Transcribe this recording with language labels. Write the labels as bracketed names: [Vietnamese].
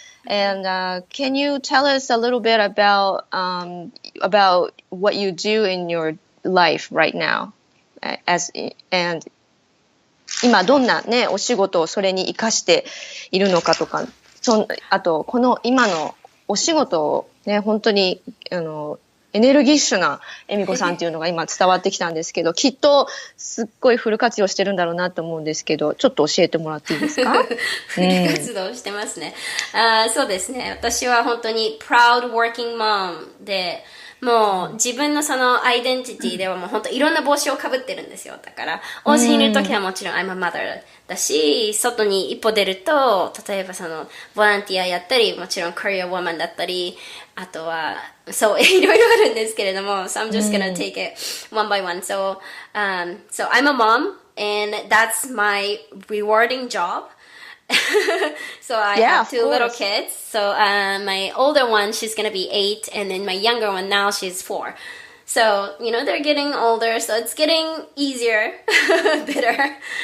[English] And can you tell us a little bit about what you do in your life right now, and [Japanese] 今どんなね、お仕事をそれに活かしているのかとか、あとこの今のお仕事をね、本当に、エネルギッシュな恵美子さんっていうのが今伝わってきたんですけど、きっとすっごいフル活用してるんだろうなと思うんですけど、ちょっと教えてもらっていいですか？フル活動してますね。そうですね。私は本当に [English] proud working mom [Japanese] で、もう自分のそのアイデンティティではもう本当いろんな帽子をかぶってるんですよ。だから、お家にいるときはもちろん [English] I'm a mother [Japanese] だし、外に一歩出ると、例えばそのボランティアやったり、もちろん career woman だったり、あとは、そう、いろいろあるんですけれども、 [English] so I'm just gonna take it one by one. So I'm a mom, and that's my rewarding job. So I have two little kids. So my older one, she's gonna be 8, and then my younger one now she's 4. So they're getting older, so it's getting easier, better.